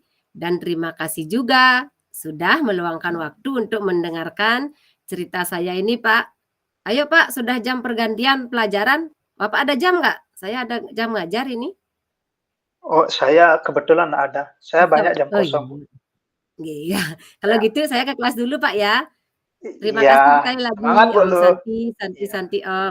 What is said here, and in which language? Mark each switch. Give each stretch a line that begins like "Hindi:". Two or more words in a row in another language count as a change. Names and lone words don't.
Indonesian: Dan terima kasih juga sudah meluangkan waktu untuk mendengarkan cerita saya ini, Pak. Ayo Pak, sudah jam pergantian pelajaran. Bapak ada jam nggak? Saya ada jam ngajar ini. Oh, saya kebetulan ada. Saya banyak jam Oh kosong, Bu. iya. Kalau Ya. gitu saya ke kelas dulu Pak ya. Terima Iya, kasih sekali lagi semangat Bu Om Luh. Santi, Santi, Iya. Santi Om.